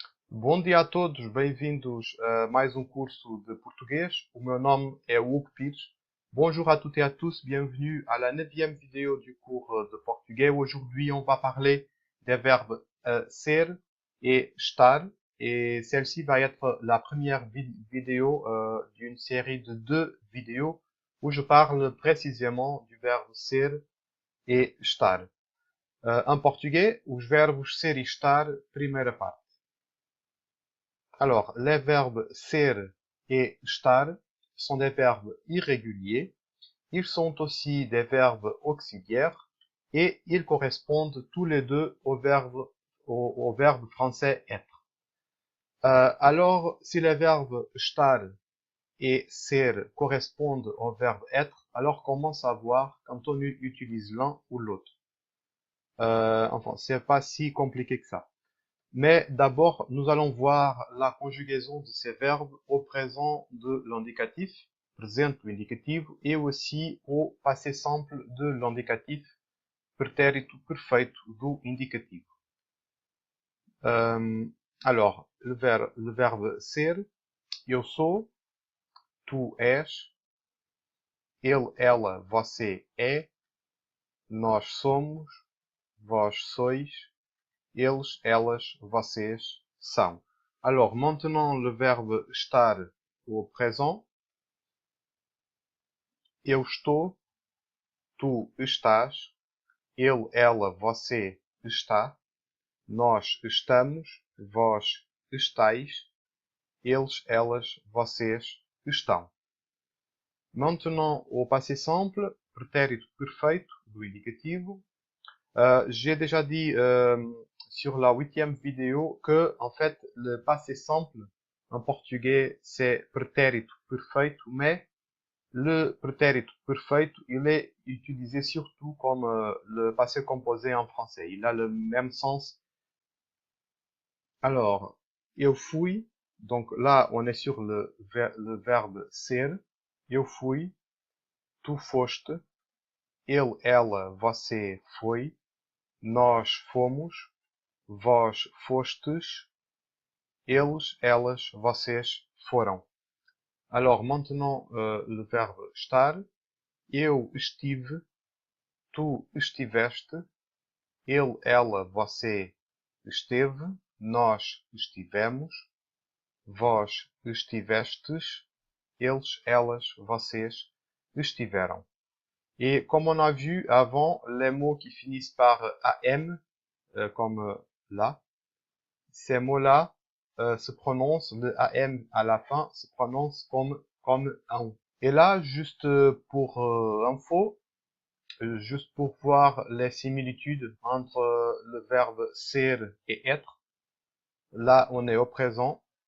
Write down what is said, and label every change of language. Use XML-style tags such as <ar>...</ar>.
<pt>Bom dia a todos, bem-vindos a mais um curso de português. O meu nome est Hugo Pires.</pt> <fr>Bonjour à toutes et à tous, bienvenue à la 9e vidéo du cours de portugais. Aujourd'hui, on va parler des verbes ser et estar. Et celle-ci va être la première vidéo d'une série de 2 vidéos où je parle précisément du verbe ser et estar.</fr> <pt>Em português, os verbos ser e estar, primeira parte.</pt> <fr>Alors, les verbes ser et estar sont des verbes irréguliers. Ils sont aussi des verbes auxiliaires et ils correspondent tous les deux au verbe français être. Alors, si les verbes estar et ser correspondent au verbe être, alors comment savoir quand on utilise l'un ou l'autre? Enfin, c'est pas si compliqué que ça. Mais d'abord, nous allons voir la conjugaison de ces verbes au présent de l'indicatif,</fr> <pt>presente do indicativo,</pt> <fr>et aussi au passé simple de l'indicatif,</fr> <pt>pretérito perfeito do indicativo.</pt> <fr>Alors, le verbe ser,</fr> <pt>eu sou, tu és, ele, ela, você é, nós somos, vós sois, eles, elas, vocês são.</pt> <fr>Alors, maintenant, le verbe estar au présent.</fr> <pt>Eu estou, tu estás, ele, ela, você está, nós estamos, vós estáis, eles, elas, vocês estão.</pt> <fr>Maintenant, au passé simple,</fr> <pt>pretérito perfeito do indicativo.</pt> <fr>J'ai déjà dit sur la 8e vidéo que, en fait, le passé simple en portugais, c'est pretérito perfeito, mais le pretérito perfeito, il est utilisé surtout comme le passé composé en français. Il a le même sens. Alors,</fr> <pt>eu fui,</pt> <fr>donc là, on est sur le verbe ser.</fr> <pt>Eu fui, tu foste, ele, ela, você foi, nós fomos, vós fostes, eles, elas, vocês foram.</pt> <fr>Alors, maintenant, le verbe estar.</fr> <pt>Eu estive, tu estiveste, ele, ela, você esteve, nós estivemos, vós estivestes, eles, elas, vocês estiveram.</pt> <fr>Et comme on a vu avant, les mots qui finissent par am, comme là, ces mots-là se prononcent, le am à la fin se prononce comme un. Et là, juste pour info, juste pour voir les similitudes entre le verbe ser et être, là on est au présent.</fr>